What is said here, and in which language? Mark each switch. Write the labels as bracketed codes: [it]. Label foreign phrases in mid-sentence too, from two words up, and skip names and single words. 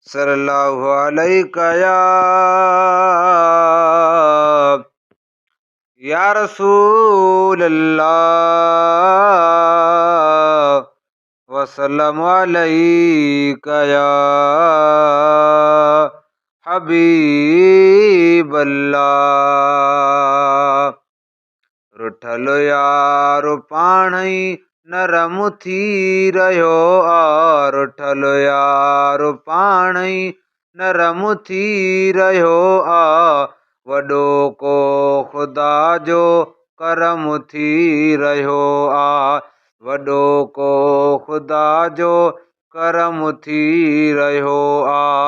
[ar] صلی اللہ علیہ یا، یا رسول اللہ، وسلم علیک یا حبیب اللہ۔ [sd] رٺل يار پاڻ ئي نرم ٿي رهيو آ، رٺل يار پاڻ ئي نرم ٿي رهيو آ. وڏو ڪو خدا جو ڪرم ٿي رهيو آ، وڏو ڪو خدا جو ڪرم ٿي رهيو آ.